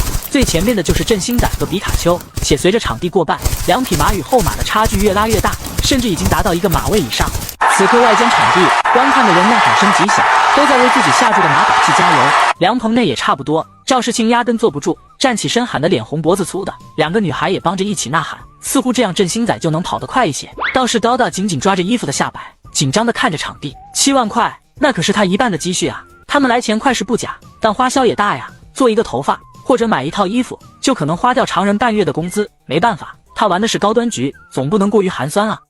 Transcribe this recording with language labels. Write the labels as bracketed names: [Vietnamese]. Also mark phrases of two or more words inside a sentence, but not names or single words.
[Chinese] 最前面的就是振興仔和比卡丘，且隨着場地過半，2匹馬與後馬的差距越拉越大，甚至已经達到1個馬位以上。此刻外間場地觀看的人吶喊聲極響，都在為自己下注的馬打氣加油。涼棚內也差不多，趙世慶壓根坐不住，站起身喊得臉紅脖子粗的，2個女孩也幫着一起吶喊，似乎這樣振興仔就能跑得快一些。倒是叨叨緊緊抓着衣服的下擺，緊張地看着場地。7萬塊，那可是他1半的積蓄啊！他們來錢快是不假，但花銷也大呀，做一個頭髮或者買一套衣服，就可能花掉常人半月的工資。沒辦法，他玩的是高端局，總不能過於寒酸啊。